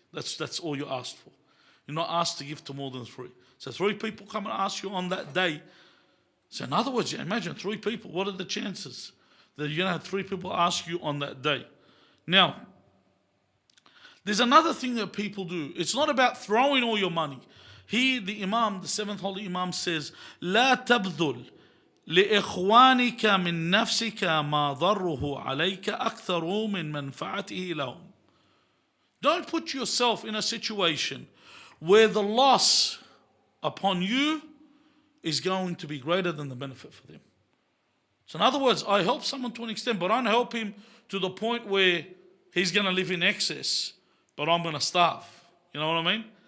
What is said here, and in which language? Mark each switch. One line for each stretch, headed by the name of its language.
English: That's all you're asked for. You're not asked to give to more than three. So three people come and ask you on that day. So in other words, imagine three people. What are the chances that you're going to have three people ask you on that day? Now, there's another thing that people do. It's not about throwing all your money. He, the Imam, the seventh holy Imam says,
Arabic: لا تبذل لإخوانك من نفسك ما ضره عليك أكثر من منفعته لهم.
English: Don't put yourself in a situation where the loss upon you is going to be greater than the benefit for them. So in other words, I help someone to an extent, but I don't help him to the point where he's going to live in excess, but I'm going to starve. You know what I mean?